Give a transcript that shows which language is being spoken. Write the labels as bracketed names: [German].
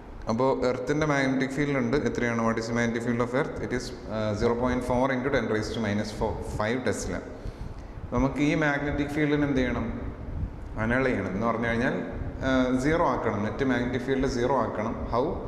[Malayalam] അപ്പോൾ എർത്തിൻ്റെ magnetic field ഉണ്ട്. എത്രയാണ്? [English] What is magnetic field of earth? It is 0.4 into 10 raised to minus 5 tesla. [Malayalam] നമുക്ക് ഈ മാഗ്നറ്റിക് ഫീൽഡിന് എന്ത് ചെയ്യണം? അനൾ ചെയ്യണം എന്ന് പറഞ്ഞു കഴിഞ്ഞാൽ സീറോ ആക്കണം. നെറ്റ് മാഗ്നറ്റിക് ഫീൽഡ് സീറോ ആക്കണം. ഹൗ?